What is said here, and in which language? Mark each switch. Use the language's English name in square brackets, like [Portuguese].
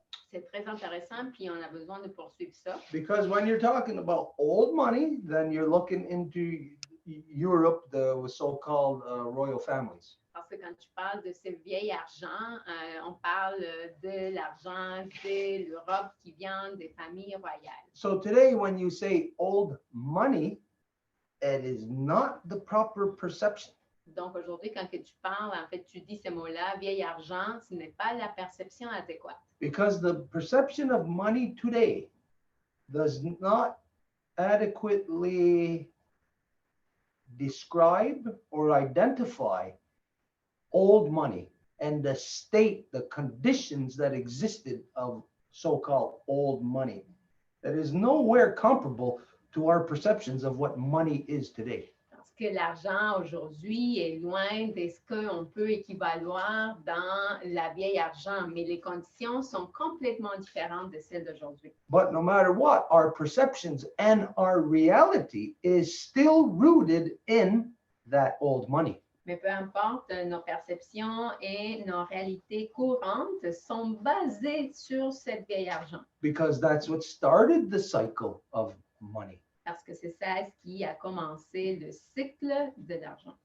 [French] C'est très intéressant, puis on a besoin de poursuivre ça. [English] Because when you're talking about old money, then you're looking into Europe, the so-called royal families. [French] Parce que quand tu parles de ce vieil argent, on parle de l'argent de l'Europe qui vient des familles royales. [English] So today, when you say old money, it is not the proper perception. [French] Donc aujourd'hui, quand que tu parles, en fait, tu dis ces mots-là, vieil argent, ce n'est pas la perception adéquate. [English] Because the perception of money today does not adequately describe or identify old money and the state, the conditions that existed of so-called old money. That is nowhere comparable to our perceptions of what money is today. [French] Parce que l'argent aujourd'hui est loin de ce qu'on peut équivaloir dans la vieille argent, mais les conditions sont complètement différentes de celles d'aujourd'hui. [English] But no matter what, our perceptions and our reality is still rooted in that old money. [French] Mais peu importe, nos perceptions et nos réalités courantes sont basées sur cette vieille argent. [English] Because that's what started the cycle of money. [French] Parce que c'est ça ce qui a commencé le cycle de l'argent.